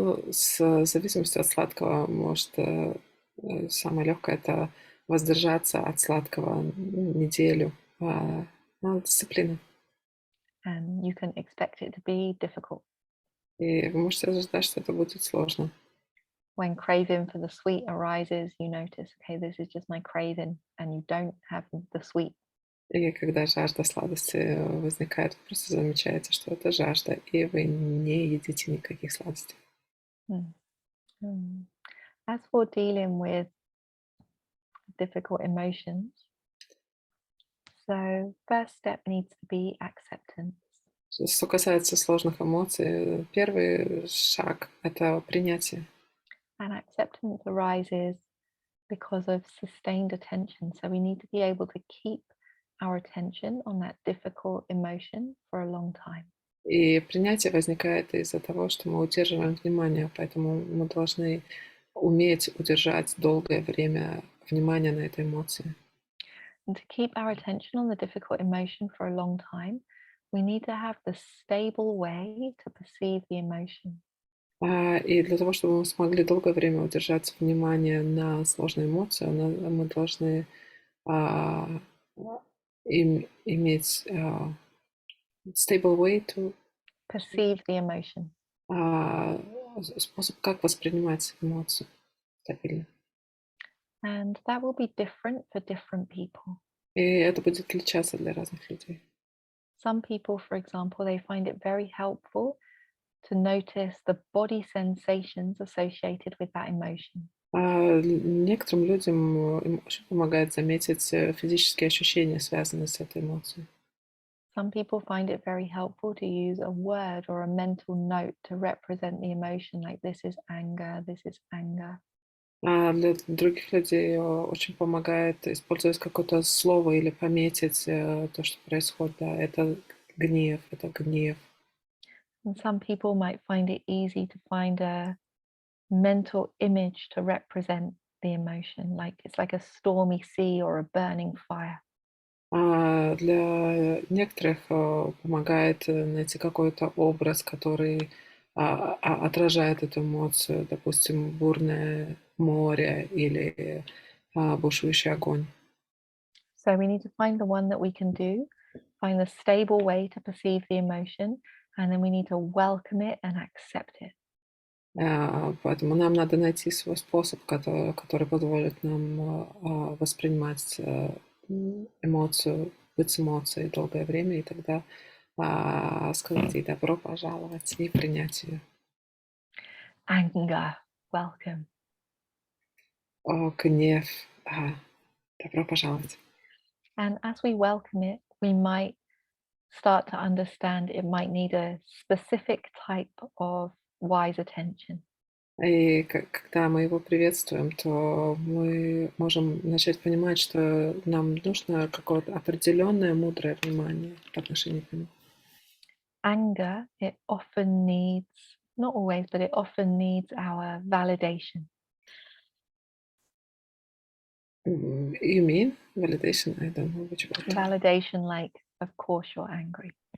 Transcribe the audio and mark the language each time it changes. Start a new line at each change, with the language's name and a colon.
Russian: С зависимостью от сладкого, может, самое легкое – это воздержаться от сладкого неделю. Дисциплина.
English: And you can expect it to be difficult.
Russian: И вы можете ожидать, что это будет сложно.
English: When craving for the sweet arises, you notice, okay, this is just my craving, and you don't have the sweet.
Russian: И когда жажда сладости возникает, вы просто замечаете, что это жажда, и вы не едите никаких сладостей. Mm. Mm.
English: As for dealing with difficult emotions, so first step needs to be acceptance.
Russian: Что касается сложных эмоций, первый шаг — это принятие.
English: And acceptance arises because of sustained attention. So we need to be able to keep our attention on that difficult emotion for a long time.
Russian: И принятие возникает из-за того, что мы удерживаем внимание, поэтому мы должны уметь удержать долгое время внимание на этой эмоции.
English: And to keep our attention on the difficult emotion for a long time, we need to have the stable way to perceive the emotion.
Russian: И для того, чтобы мы смогли долгое время удержать внимание на сложной эмоции, мы должны а, иметь
English: stable way to Perceive the emotion.
Russian: а, способ, как воспринимать эмоцию стабильно.
English: And that will be different for different people.
Russian: И это будет отличаться для разных людей.
English: Some people, for example, they find it very helpful to notice the body sensations associated with that emotion.
Russian: Некоторым людям им очень помогает заметить физические ощущения, связанные с этой эмоцией.
English: Some people find it very helpful to use a word or a mental note to represent the emotion, like this is anger, this is anger.
Russian: А для других людей очень помогает использовать какое-то слово или пометить то, что происходит. Да, это гнев, это гнев.
English: And some people might find it easy to find a mental image to represent the emotion, like it's like a stormy sea or a burning fire.
Russian: А для некоторых помогает найти какой-то образ, который отражает эту эмоцию, допустим, бурное море или бушующий огонь.
English: So we need to find the one that we can do, find the stable way to perceive the emotion, and then we need to welcome it and accept it.
Russian: Поэтому нам надо найти свой способ, который позволит нам воспринимать эмоцию, быть с эмоцией долгое время, и тогда сказать ей добро пожаловать и принять ее.
English: Anger, welcome.
Russian: Гнев, добро пожаловать.
English: And as we welcome it, we might start to understand it might need a specific type of wise attention.
Russian: И когда мы его приветствуем, то мы можем начать понимать, что нам нужно какое-то определенное мудрое внимание по отношению к нему.
English: Anger, it often needs, not always, but it often needs our validation. You mean validation? I don't know which word. Validation, like, of course you're angry.